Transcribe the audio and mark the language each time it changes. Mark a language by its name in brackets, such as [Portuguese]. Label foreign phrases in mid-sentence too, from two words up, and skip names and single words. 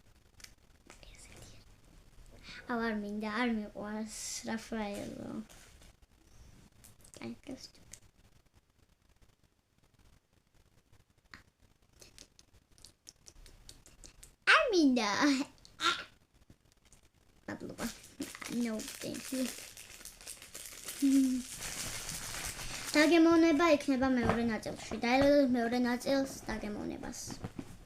[Georgian] არ მინდა, არ მიყვარს რაფაელო. აი, გასწ. არ მინდა. მადლობა. [English] No, thank you. [Georgian] დაგემოვნება იქნება მეორე ნაწილში. დაელოდოთ მეორე ნაწილს დაგემოვნებას.